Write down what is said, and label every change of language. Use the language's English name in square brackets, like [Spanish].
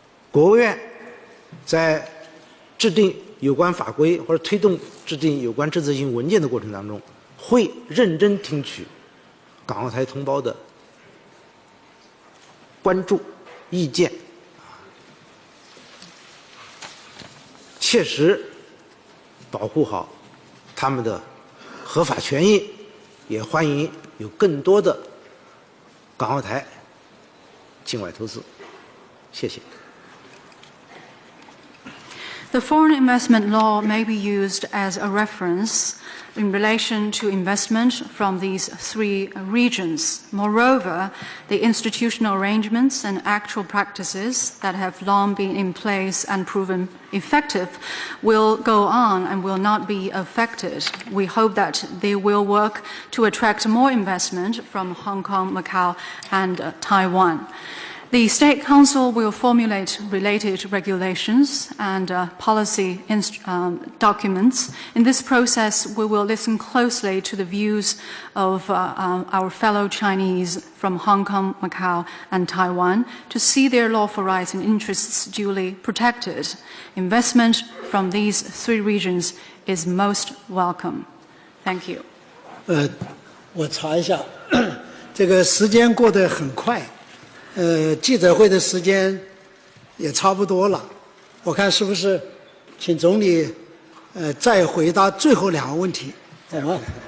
[Chinese] 国务院在制定有关法规或者推动制定有关政策性文件的过程当中，会认真听取港澳台同胞的关注意见，切实保护好他们的合法权益，也欢迎有更多的港澳台境外投资。谢谢。 [English] The foreign investment law may be used as a reference in relation to investment from these three regions. Moreover, the institutional arrangements and actual practices that have long been in place and proven effective will go on and will not be affected. We hope that they will work to attract more investment from Hong Kong, Macau, and Taiwan. The State Council will formulate related regulations and policy documents. In this process, we will listen closely to the views of our fellow Chinese from Hong Kong, Macau, and Taiwan to see their lawful rights and interests duly protected. Investment from these three regions is most welcome. Thank you. [Chinese] 我查一下，这个时间过得很快。记者会的时间也差不多了，我看是不是请总理再回答最后2个问题，好吗？